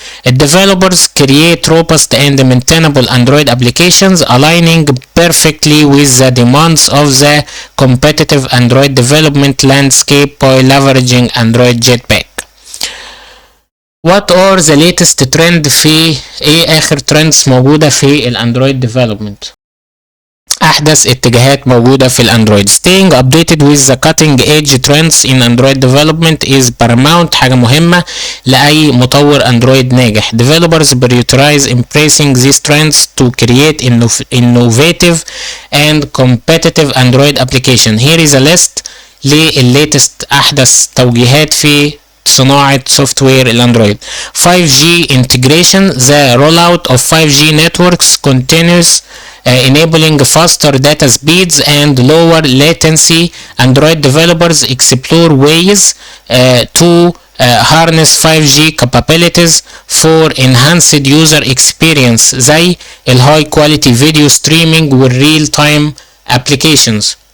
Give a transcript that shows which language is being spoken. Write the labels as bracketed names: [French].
[English] Developers create robust and maintainable Android applications aligning perfectly with the demands of the competitive Android development landscape by leveraging Android Jetpack. What are the latest trend [Arabic] في ايه اخر trends موجودة في الاندرويد development؟ احدث اتجاهات موجودة في الاندرويد. [English] Staying updated with the cutting edge trends in Android development is paramount، [Arabic] حاجة مهمة لأي مطور اندرويد ناجح. [English] Developers prioritize embracing these trends to create innovative and competitive Android application. Here is a list [Arabic] للlatest احدث توجيهات في صناعة سوفت وير الاندرويد. [English] 5G integration. The rollout of 5G networks continues, enabling faster data speeds and lower latency. Android developers explore ways to harness 5G capabilities for enhanced user experience زي ال high quality video streaming وال real time applications.